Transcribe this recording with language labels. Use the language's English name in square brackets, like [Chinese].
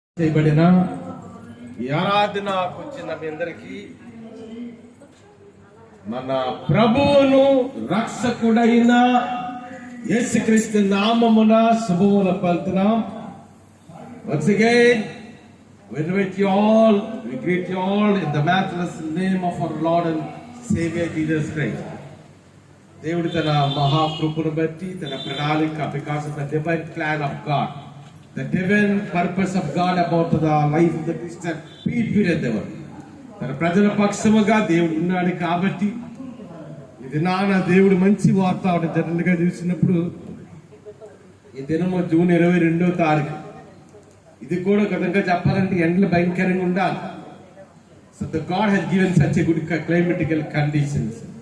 [Telugu] చేయబడిన ఈ ఆరాధనకు వచ్చిన మీ అందరికీ మన ప్రభువును రక్షకుడైన యేసుక్రీస్తు నామమున శుభములు పలుకుతున్నాం. [English] Once again, we invite you all, we greet you all in the matchless name of our Lord and Savior Jesus Christ. [Telugu] దేవుడు తన మహాకృపను బట్టి తన ప్రణాళిక, [English] because of the divine plan of God, the divine purpose of God about the life of the Christian people endeavor. [Telugu] తన ప్రజల పక్షముగా దేవుడు ఉన్నాడు కాబట్టి ఇది దేవుడు మంచి వాతావరణం జనరల్గా చూసినప్పుడు ఈ దినము జూన్ 22వ తారీఖు. ఇది కూడా ఒక విధంగా చెప్పాలంటే ఎండలు భయంకరంగా ఉండాలి. [English] So the God has given such a good climatical conditions.